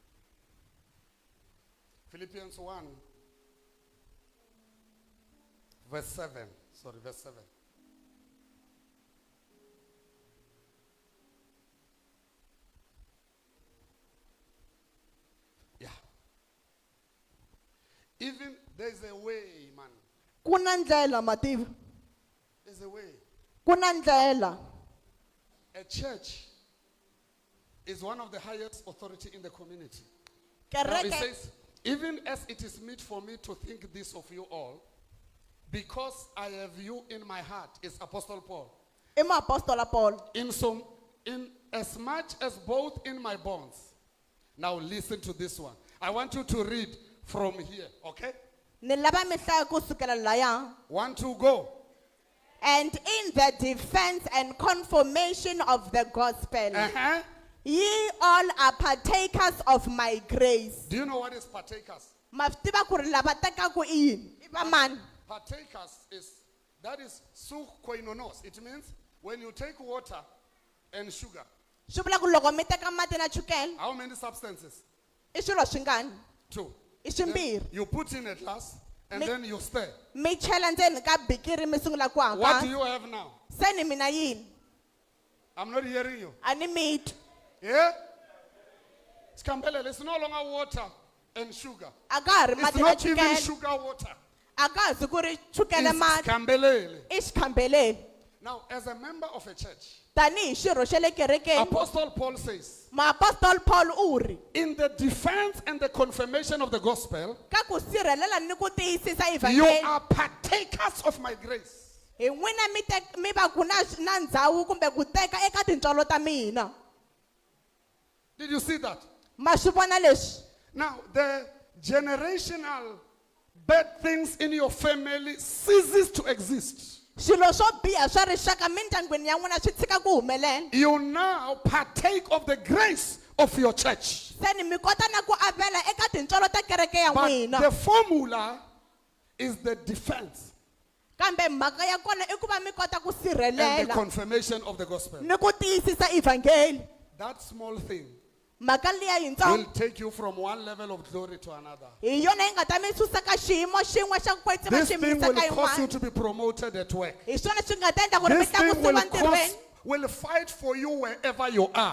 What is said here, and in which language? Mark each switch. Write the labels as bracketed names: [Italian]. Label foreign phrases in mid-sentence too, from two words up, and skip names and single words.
[English] Philippians 1, verse 7. Sorry, verse 7. Yeah. Even there's a way, man. [Tsonga] Ku na ndlela mativi. [English] There's a way. [Tsonga] Ku na ndlela. [English] A church is one of the highest authority in the community. Now it [Tsonga] Kereke [English] says, even as it is meet for me to think this of you all, because I have you in my heart, is Apostle Paul. [Tsonga] i muapostola Paul. [English] In as much as both in my bonds. Now listen to this one. I want you to read from here, okay? [Tsonga] Ni lava mi hlaya ku sukela laya. [English] 1, 2, go. And in the defense and confirmation of the gospel, Uh-huh. ye all are partakers of my grace. Do you know what is partakers? [Tsonga] Ma swi tiva ku ri lava tekaku i yini? I va mani? [English] Partakers that is su koinonos. It means when you take water and sugar, [Tsonga] Swi vula ku loko mi teka mati na chukele [English] how many substances? [Tsonga] i swilo swingani? [English] 2. [Tsonga] I [English] Then [Tsonga] swimbirhi. [English] you put in a glass and [Tsonga] Mi- [English] then you stir. [Tsonga] Mi chela ndzeni ka bikiri mi sungula ku [English] What do [Tsonga] hakana. [English] you have now? [Tsonga] Se ni mina yini? [English] I'm not hearing you. [Tsonga] A ni mi twi. [English] Yeah? It's Campbell. It's no longer water and sugar. [Tsonga] A ka ha ri [English] It's [Tsonga] mati na [English] not even [Tsonga] chukele. [English] sugar water. [Tsonga] A ka ha zi ku ri chukele [English] It's [Tsonga] mati. [English] Campbell. [Tsonga] I xikhambeleli. [English] Now, as a member of a church, [Tsonga] Tanihi xirho xa le kerekeni. [English] Apostle Paul says, [Tsonga] Maapostoli Paul u ri [English] in the defense and the confirmation of the gospel, [Tsonga] ka ku sirhelela ni ku tiyisisa [English] you [Tsonga] evangeli. [English] are partakers of my grace. [Tsonga] Hi n'wina mi va ku na ndhawu kumbe ku teka eka tintswalo ta mina. [English] Did you see that? [Tsonga] Ma swi vona leswi? [English] Now, the generational bad things in your family ceases to exist. [Tsonga] Swilo swo biha swa rixaka mindyangwini ya n'wina swi tshika ku humelela. [English] You now partake of the grace of your church. [Tsonga] Se ni mi kota na ku avela eka tintswalo ta kereke ya [English] But [Tsonga] n'wina. [English] the formula is the defense [Tsonga] Kambe mhaka ya kona i ku va mi kota ku [English] and the [Tsonga] sirhelela [English] confirmation of the gospel. [Tsonga] ni ku tiyisisa evangeli. [English] That small thing [Tsonga] Mhaka liya [English] will [Tsonga] yintsongo [English] take you from one level of glory to another. [Tsonga] hi yona yi nga ta mi susa ka xiyimo xin'we xa ku kwetsima [English] This [Tsonga] xi mi [English] thing [Tsonga] yisa [English] will [Tsonga] ka [English] cause you [Tsonga] yin'wana. [English] to be promoted at work. [Tsonga] Hi swona swi nga ta endla ku ri mi [English] This thing [Tsonga] tlakusiwa ntirhweni. [English] will fight for you wherever you are.